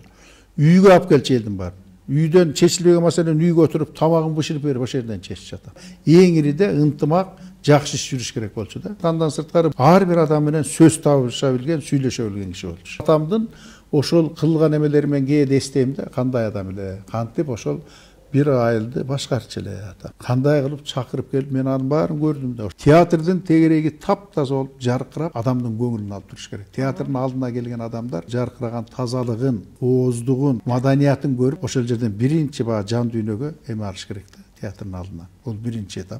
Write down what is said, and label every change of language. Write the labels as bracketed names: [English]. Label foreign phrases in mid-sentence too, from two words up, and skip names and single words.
[Kyrgyz] Үйгө алып келчү элдин баарын. Үйдөн чечилбеген маселени үйгө отуруп тамагын бышырып берип ошол жерден чеччү атам. Эң ириде ынтымак, жакшы иш жүрүш керек болчу да. Андан сырткары ар бир адам менен сөз табыша билген, сүйлөшө билген киши болчу. Атамдын ошол кылган эмелери мен кээде эстейм да, кандай адам эле, кантип ошол бир айылды башкарча эле ата. Кандай кылып чакырып келип мен анын баарын көрдүм да. Театрдын тегереги таптаза болуп жаркырап адамдын көңүлүн алып туруш керек. Театрдын алдына келген адамдар жаркыраган тазалыгын, ооздугун, маданиятын көрүп ошол жерден биринчи баягы жан дүйнөгө эме алыш керек да. Театрдын алдына. Бул биринчи этап.